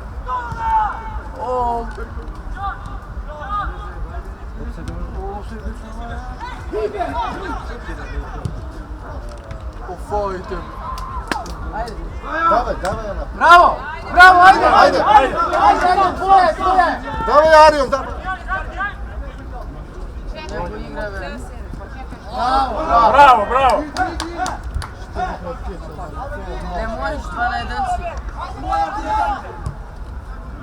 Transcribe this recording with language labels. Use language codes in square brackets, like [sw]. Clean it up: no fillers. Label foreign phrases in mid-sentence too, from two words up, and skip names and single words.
[mk] Offside. Давай, Ана. Браво, ајде! Ajde. Tvoje! Давай, Арион, давай. Bravo! Не можеш 2 на 1 си.